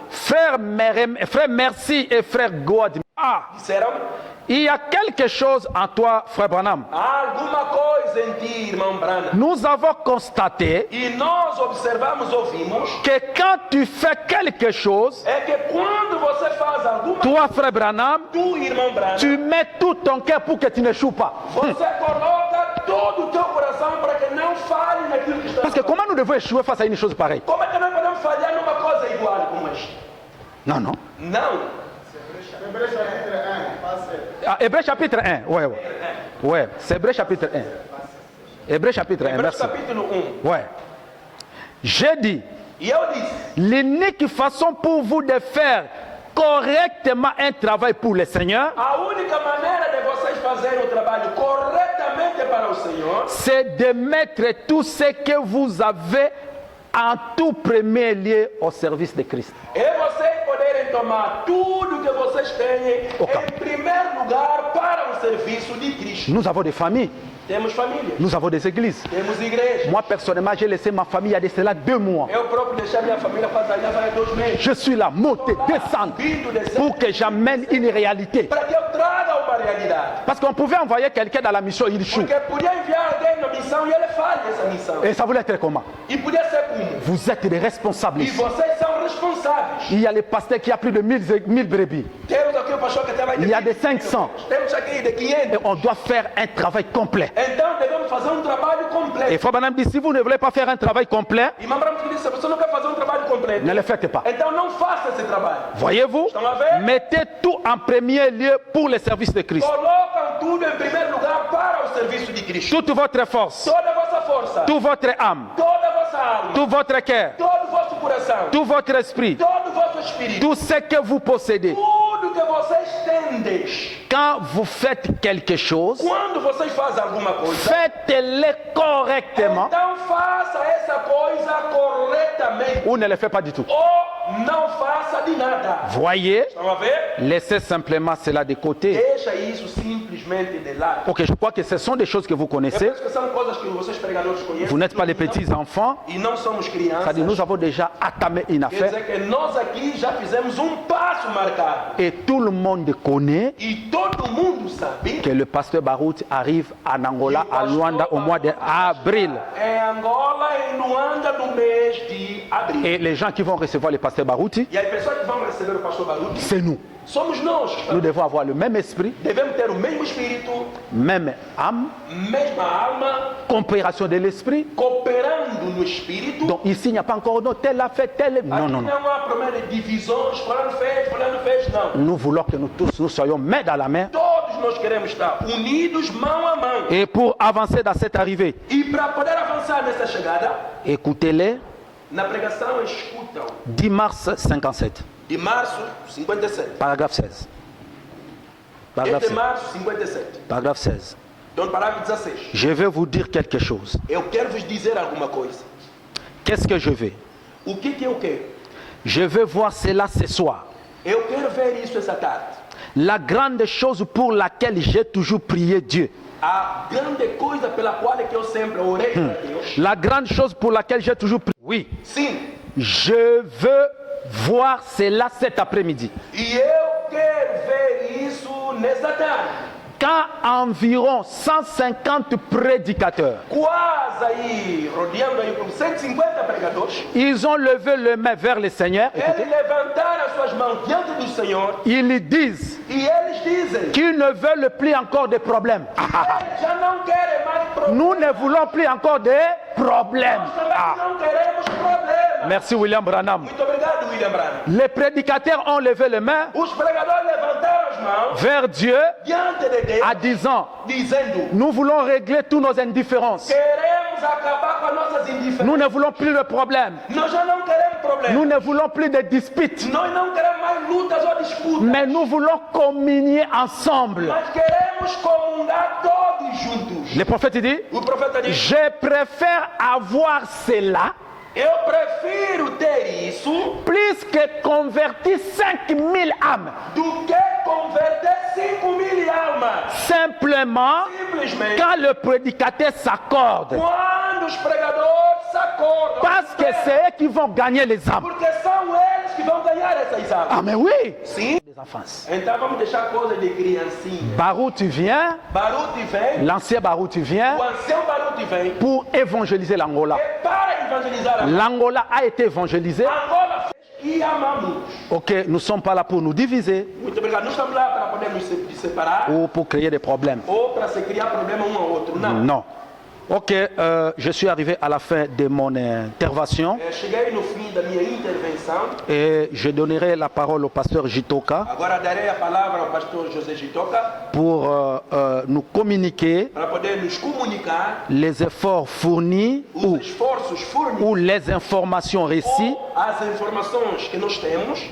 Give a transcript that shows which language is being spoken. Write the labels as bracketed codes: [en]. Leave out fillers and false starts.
[fr] Frère Merci et frère God. [pt] Disseram, [fr] Il y a quelque chose en toi, frère Branham. [pt] há alguma coisa em ti, irmão Branham. [fr] Nous avons constaté [pt] E nós observamos, ouvimos, [fr] que quand tu fais quelque chose, [pt] é que quando você faz alguma coisa, [fr] toi, frère Branham, [pt] tu, irmão Branham, [fr] tu mets tout ton cœur pour que tu n'échoues pas. [pt] você coloca todo o teu coração para que não falhe naquilo que está [fr] Parce que [pt] fazendo. [fr] comment nous devons échouer face à une chose pareille? [pt] Como é que nós podemos falhar numa coisa igual como esta? [fr] Non, non. [pt] Não. [fr] Ah, Hébreu chapitre 1. Ouais, ouais. Ouais, c'est Hébreu chapitre 1. Hébreu chapitre 1, [pt] Hebreus [fr] merci. [pt] capítulo 1. [fr] Ouais. J'ai dit, [pt] E eu disse, [fr] l'unique façon pour vous de faire correctement un travail pour le Seigneur, [pt] a única maneira de vocês fazerem o trabalho corretamente para o Senhor [fr] c'est de mettre tout ce que vous avez en tout premier lieu au service de Christ. [pt] é vocês poderem tomar tudo que vocês têm Ok. em primeiro lugar para o serviço de Cristo. [fr] Nous avons des familles, [pt] Temos família, [fr] nous avons des églises. [pt] temos igreja. [fr] Moi, personnellement, j'ai laissé ma famille il y a de cela 2 mois. [pt] Eu próprio deixei minha família para allá vai 2 meses. [fr] Je suis là, monter, descendre, [pt] Vindo, descendo, [fr] pour que j'amène une réalité. [pt] para que eu traga uma realidade. [fr] Parce qu'on pouvait envoyer quelqu'un dans la mission, il échoue. [pt] Porque podia enviar alguém na missão e ele falha essa missão. [fr] Et ça voulait être comment? [pt] E podia ser como? [fr] Vous êtes des responsables [pt] E [fr] ici. [pt] vocês são responsáveis. [fr] Il y a le pasteur qui a plus de 1000 brebis. [pt] Temos aqui o pastor que tem mais de [fr] Il y a des 20. 500. [pt] Temos aqui de [fr] Et 500. on doit faire un travail complet. [pt] Então devemos fazer um trabalho [fr] Et [pt] completo. [fr] Frère Branham dit, si vous ne voulez pas faire un travail complet, [pt] E Mambramos disse, se você não quer fazer um trabalho completo, [fr] ne le faites pas. [pt] então não faça esse trabalho. [fr] Voyez-vous? Mettez tout en premier lieu pour le service de Christ. [pt] Colocam tudo em primeiro lugar para o serviço de Cristo. [fr] Toute votre force, [pt] Toda a vossa força, [fr] toute votre âme, [pt] toda a vossa alma, [fr] tout votre cœur, [pt] todo o vosso coração, [fr] tout votre esprit, [pt] todo o vosso espírito, [fr] tout ce que vous possédez. [pt] tudo que vocês tendes. [fr] Quand vous faites quelque chose, [pt] Quando vocês fazem alguma coisa, [fr] faites-le correctement [pt] então faça essa coisa corretamente. [fr] ou ne le faites pas du tout. [pt] Ou não faça de nada. [fr] Voyez, [pt] Estão a ver? [fr] laissez simplement cela de côté. [pt] Deixa isso simplesmente de lado. [fr] Ok, je crois que ce sont des choses que vous [pt] Eu [fr] connaissez. [pt] penso que são coisas que vocês pregadores conhecem. [fr] Vous n'êtes pas les petits enfants. [pt] E não somos crianças. [fr] C'est-à-dire, nous avons déjà entamé une [pt] Quer [fr] affaire [pt] dizer que nós aqui já fizemos um passo marcado. [fr] et tout le monde connaît [pt] E todo mundo sabe [fr] que le pasteur Barout arrive en Angola, à Luanda, au mois d'avril. [pt] em Angola, em Luanda, no mês de abril. [fr] Et les gens qui vont recevoir le pasteur Barouti, [pt] E as pessoas que vão receber o pastor Baruti [fr] c'est nous. [pt] somos nós. [fr] Nous devons avoir le même esprit, [pt] Devemos ter o mesmo espírito, [fr] même âme, [pt] mesma alma, [fr] compréhension de l'esprit. [pt] cooperando no espírito. [fr] Donc ici, il n'y a pas encore non, tel a fait, tel. Non, [pt] Aqui [fr] non, non. [pt] não há problema de divisões, fulano fez, não. [fr] Nous voulons que nous tous, nous soyons main dans la main. [pt] Todos nós queremos estar unidos, mão a mão. [fr] Et pour avancer dans cette arrivée, [pt] E para poder avançar nessa chegada, [fr] écoutez-les, [pt] na pregação escutam, [fr] 10 mars 57, [pt] de março 57. [fr] paragraphe 16. [pt] É [fr] Paragraphe [pt] de março 57. [fr] Paragraphe 16. [pt] Então, parágrafo 16. [fr] Je vais vous dire quelque chose. [pt] Eu quero vos dizer alguma coisa. [fr] Qu'est-ce que je vais? [pt] O que eu quero? [fr] Je vais voir cela ce soir. [pt] Eu quero ver isso essa tarde. [fr] La grande chose pour laquelle j'ai toujours prié Dieu. [pt] A grande coisa pela qual é que eu sempre orei para Deus. [fr] La grande chose pour laquelle j'ai toujours prié. Oui. [pt] Sim. [fr] Je veux voir cela cet après-midi. [pt] E eu quero ver isso nessa tarde. [fr] Quand environ 150 prédicateurs, [pt] Quase aí, rodeando aí com 150 pregadores, [fr] ils ont levé les mains vers le Seigneur. [pt] eles [fr] Écoutez, [pt] levantaram as suas mãos diante do Senhor [fr] ils disent [pt] e eles dizem: [fr] qu'ils ne veulent plus encore de problèmes. [pt] eles já não querem mais problemas. [fr] Nous ne voulons plus encore de problèmes. [pt] Nós também não queremos problemas. [fr] Merci William Branham. [pt] Muito obrigado, William Branham. [fr] Les prédicateurs ont levé les mains [pt] Os pregadores levantaram as mãos [fr] vers Dieu [pt] diante de Deus, [fr] en disant, [pt] dizendo: [fr] nous voulons régler toutes nos indifférences. [pt] queremos queremos acabar com as nossas indiferenças. [fr] Nous ne voulons plus de problèmes. [pt] Nós já não queremos problemas. [fr] Nous ne voulons plus de disputes. [pt] Nós não queremos mais lutas ou disputas. [fr] Mais nous voulons communier ensemble. [pt] Nós queremos comungar todos juntos. [fr] Le prophète dit, [pt] O profeta diz: [fr] je préfère avoir cela [pt] eu prefiro ter isso [fr] plus que convertir 5000 âmes. [pt] do que converter 5.000 almas. [fr] Simplement, [pt] Simplesmente, [fr] quand le prédicateur s'accorde. [pt] quando os pregadores se acordam. [fr] Parce que c'est eux qui vont gagner les âmes. [pt] Porque são eles que vão ganhar essas almas. [fr] Ah mais oui. [pt] Sim. [fr] Les enfants. [pt] Então vamos deixar coisa de criancinha. [fr] Barou, tu viens. [pt] Baruti vem, [fr] L'ancien Barou, tu viens [pt] o ancião Baruti vem [fr] pour évangéliser l'Angola. [pt] e para evangelizar a [fr] L'Angola a été évangélisée. [pt] Angola e amamos. [fr] Ok, nous ne sommes pas là pour nous diviser [pt] Muito obrigado. Não estamos lá para poder nos separar [fr] ou pour créer des problèmes. [pt] ou para se criar problema um ao outro. Não. [fr] Non. Ok, je suis arrivé à la fin de mon intervention [pt] Cheguei no fim da minha intervenção. [fr] et je donnerai la parole au pasteur Jitoka [pt] Agora darei a palavra ao pastor José Jitoka [fr] pour nous communiquer [pt] para poder nos comunicar [fr] les efforts fournis [pt] os esforços fornidos [fr] ou les informations récits, [pt] ou as informações que nós temos,